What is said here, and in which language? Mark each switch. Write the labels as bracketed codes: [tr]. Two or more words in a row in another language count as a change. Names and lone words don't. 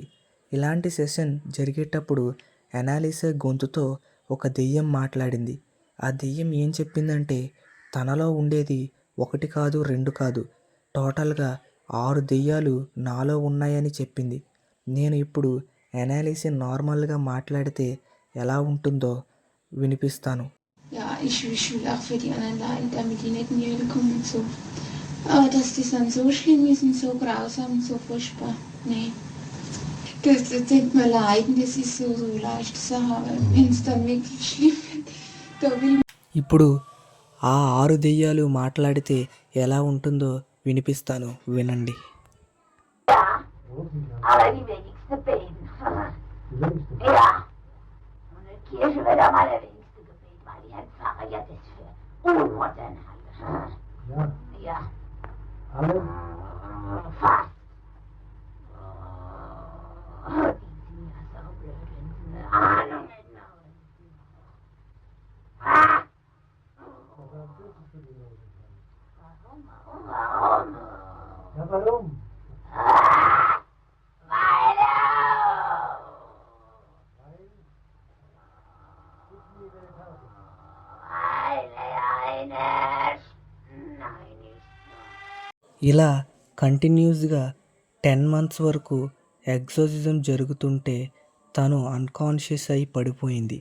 [te] ఇలాంటి సెషన్ జరిగేటప్పుడు అనాలిసా గొంతుతో ఒక దెయ్యం మాట్లాడింది. ఆ దెయ్యం ఏం చెప్పిందంటే తనలో ఉండేది 1 కాదు 2 కాదు, టోటల్గా 6 దెయ్యాలు నాలో ఉన్నాయని చెప్పింది. నేను ఇప్పుడు అనాలిసా నార్మల్గా మాట్లాడితే ఎలా ఉంటుందో వినిపిస్తాను. [de] Ja, ich will auch für die anderen leiden, damit die nicht in die Hölle kommen und so. Aber dass das dann so schlimm ist und so grausam und so furchtbar, nee. Das tut mir leiden, das ist so leichte Sache, aber wenn es dann wirklich schlimm wird, da will [te] ఇప్పుడు ఆ 6 దెయ్యాలు మాట్లాడితే ఎలా ఉంటుందో వినిపిస్తాను, వినండి. [de] Aber die wenigsten beten. Ja. Und in der Kirche wird auch mal der wenigste gebeten, weil die Herrn Pfarrer ja das für unmodern halten. Ja. Ja. Alle? Fast. Die sind ja so blöd, wenn sie eine Ahnung hätten. Ah! Warum? Ja, warum? [te] ఇలా కంటిన్యూస్గా 10 months వరకు ఎగ్జార్సిజం జరుగుతుంటే తను అన్కాన్షియస్ అయి పడిపోయింది.